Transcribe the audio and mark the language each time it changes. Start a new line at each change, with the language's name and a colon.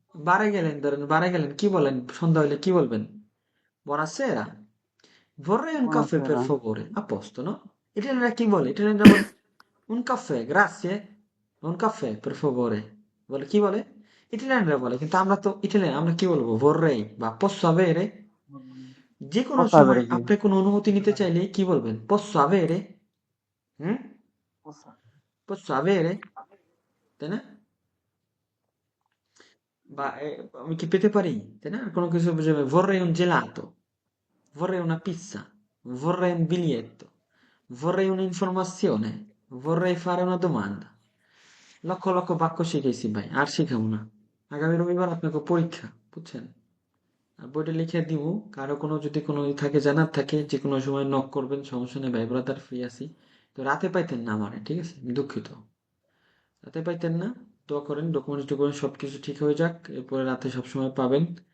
Bangla: বারে গেলেন, ধরেন বারে গেলেন, কি বলেন সন্ধ্যা হইলে কি বলবেন?
Italian: Buonasera, vorrei un caffè per Buonasera. favore, a posto, no? Italiano chi vuole? Italiano vuole un caffè, grazie, un caffè per favore,
Bangla: বলে কি বলে? ইটালিয়ানরা বলে, কিন্তু আমরা তো ইটালিয়ান, আমরা কি বলবো?
Italian: vorrei
Bangla: বা
Italian: posso avere।
Bangla: যে কোনো
Italian: Posso
Bangla: সময়
Italian: avere, sì.
Bangla: আপনি কোনো অনুমতি নিতে চাইলে কি বলবেন?
Italian: posso avere, হুম, posso avere,
Bangla: তাই না? বা আমি কি পেতে পারি, তাই না? কোনো কিছু বুঝাবে
Italian: vorrei un gelato, vorrei una pizza, vorrei un biglietto, vorrei un'informazione, vorrei fare una domanda।
Bangla: Lakh lakh বাক্য শিখেছি ভাই, আর শিখাবো না। আগামী রবিবার আপনাকে পরীক্ষা, বুঝছেন? আর বইটা লিখে দিব। কারো কোনো যদি কোনো থাকে, জানার থাকে, যে কোনো সময় নক করবেন, সমস্যা নেই ভাই, ব্রাদার ফ্রি আছি। তো রাতে পাইতেন না আমারে, ঠিক আছে, আমি দুঃখিত। রাতে পাইতেন না, দোয়া করেন ডকুমেন্টস টকুমেন্ট সবকিছু ঠিক হয়ে যাক, এরপরে রাতে সবসময় পাবেন।